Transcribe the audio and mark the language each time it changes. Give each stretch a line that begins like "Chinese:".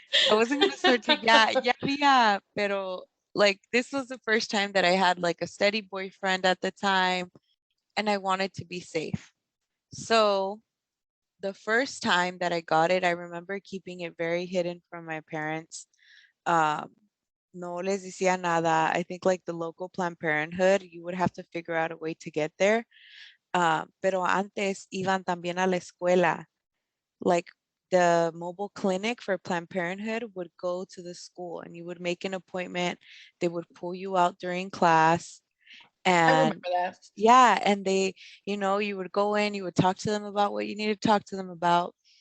English: I wasn't gonna start to, yeah, yeah, yeah.
Spanish: Pero
English: like this was the first time that I had like a steady boyfriend at the time, and I wanted to be safe. So the first time that I got it, I remember keeping it very hidden from my parents.
Spanish: Um, no les decía nada.
English: I think like the local Planned Parenthood, you would have to figure out a way to get there.
Spanish: Pero antes iban también a la escuela.
English: Like the mobile clinic for Planned Parenthood would go to the school and you would make an appointment. They would pull you out during class I remember and that. yeah, and you would go in, you would talk to them about what you needed to talk to them about.